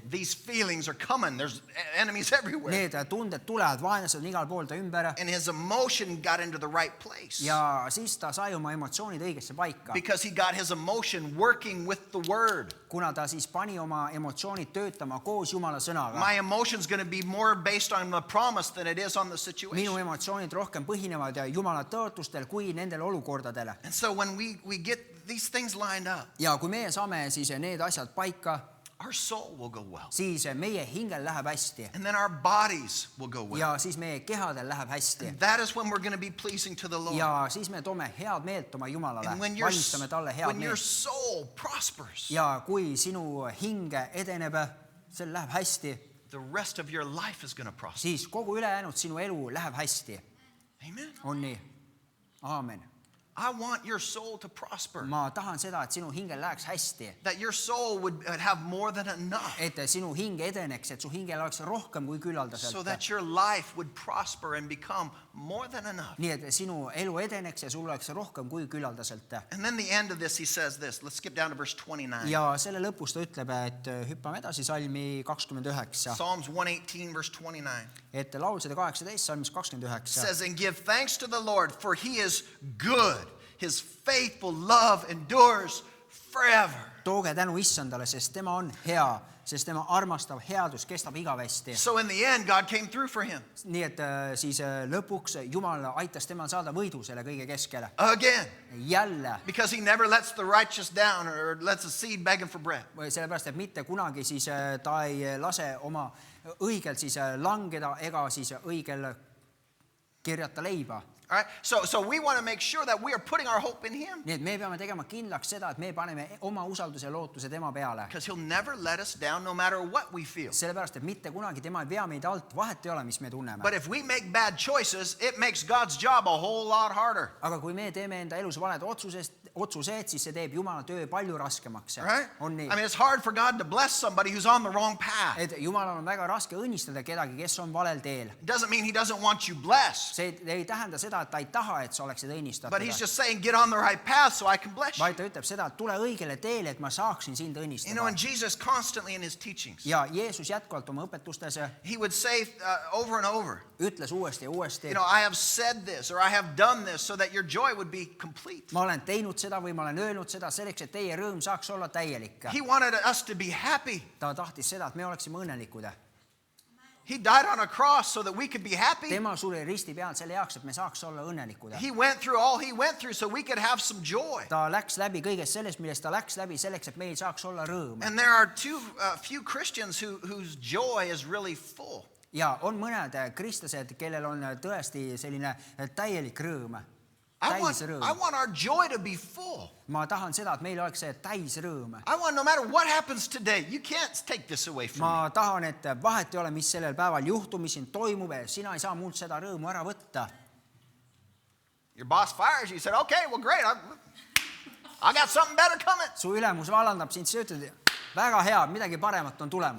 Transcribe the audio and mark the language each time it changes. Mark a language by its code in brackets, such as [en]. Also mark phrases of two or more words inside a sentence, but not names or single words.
[en] These feelings are coming. There's enemies everywhere. [et] Need tunded tulevad, vaenlased on igal pool ta ümber. [en] And his emotion got into the right place. [et] ja siis ta sai oma emotsioonid õigesse paika. [en] Because he got his emotion working with the word. [et] kuna ta siis pani oma emotsioonid töötama koos Jumala sõnaga. [en] My emotion's going to be more based on the promise than it is on the [et] minu [en] situation. [et] emotsioonid rohkem põhinevad Jumala tõotustel kui nendel olukordadel. [en] And so when we get these things lined up, [et] ja kui meie saame siis need asjad paika, [en] our soul will go well. [et] siis meie hingel läheb hästi. [en] And then our bodies will go well. [et] ja siis meie kehadel läheb hästi. [en] And that is when we're going to be pleasing to the Lord. [et] ja siis me toome head meelt oma Jumalale. [en] And when [et] valmistame talle head [en] your [et] meelt. [en] soul prospers, [et] ja kui sinu hing edeneb, sel läheb hästi, [en] the rest of your life is going to prosper. [et] siis kogu ülejäänud sinu elu läheb hästi. [en] Amen. [et] on nii? aamen. [en] I want your soul to prosper. [et] ma tahan seda, et sinu hingel läheks hästi. [en] That your soul would have more than enough. [et] et sinu hing edeneks, et su hingel oleks rohkem kui küllaldaselt. [en] So that your life would prosper and become more than enough. [et] nii et sinu elu edeneks ja sul oleks rohkem kui küllaldaselt. [en] And then the end of this, he says this. Let's skip down to verse 29. [et] ja selle lõpus ta ütleb, et hüppame edasi salmi 29. [en] Psalms 118, verse 29. [et] et laul 118, salmis 29. [en] Says, and give thanks to the Lord, for he is good. His faithful love endures forever. [et] tooge tänu issandale, sest tema on hea, sest tema armastav headus kestab igavesti. [en] So in the end, God came through for him. [et] nii et siis lõpuks Jumal aitas temal saada võidu selle kõige keskele. [en] Again. [et] jälle. [en] Because he never lets the righteous down or lets the seed begging for bread. [et] sellepärast, et mitte kunagi siis ta ei lase oma õigel siis langeda ega siis õigel kirjata leiba. [en] All right? So we want to make sure that we are putting our hope in him. [et] nii et me peame tegema kindlaks seda, et me paneme oma usalduse ja lootuse tema peale. [en] Because he'll never let us down no matter what we feel. [et] sellepärast, et mitte kunagi tema ei vea meid alt, vahet ei ole, mis me tunneme. [en] But if we make bad choices, it makes God's job a whole lot harder. [et] aga kui me teeme enda elus valed otsused, siis see teeb Jumala töö palju raskemaks. [en] Right? [et] on nii? [en] I mean, it's hard for God to bless somebody who's on the wrong path. [et] et Jumalal on väga raske õnnistada kedagi, kes on valel teel. [en] It doesn't mean he doesn't want you blessed. [et] see ei tähenda seda, et ta ei taha, et sa oleksid õnnistatud. [en] But he's just saying, get on the right path so I can bless you. [et] vaid ta ütleb seda, et tule õigele teele, et ma saaksin sind [en] You know, [et] õnnistada. [en] and Jesus constantly in his teachings, [et] ja Jeesus jätkuvalt oma õpetustes [en] he would say over and over, [et] ütles uuesti ja uuesti, [en] you know, I have said this or I have done this so that your joy would be complete. [et] ma olen teinud seda või ma olen öelnud seda selleks, et teie rõõm saaks olla täielik. [en] He wanted us to be happy. [et] ta tahtis seda, et me oleksime õnnelikud. [en] He died on a cross so that we could be happy. [et] tema suri risti peal selle jaoks, et me saaks olla õnnelikud. [en] He went through all he went through so we could have some joy. [et] ta läks läbi kõigest sellest, millest ta läks läbi selleks, et meil saaks olla rõõm. [en] And there are few Christians whose joy is really full. [et] ja on mõned kristlased, kellel on tõesti selline täielik rõõm. [en] I [et] täisrõõm. [en] want our joy to be full. [et] ma tahan seda, et meil oleks see täisrõõm. [en] I want no matter what happens today, you can't take this away from me. [et] ma tahan, et vahet ei ole, mis sellel päeval juhtub, mis siin toimub, sina ei saa mult seda rõõmu ära võtta. [en] Your boss fires you, you said, okay, well great, I got something better coming. [et] su ülemus vallandab sind, sa ütled, väga hea, midagi paremat on tulemas.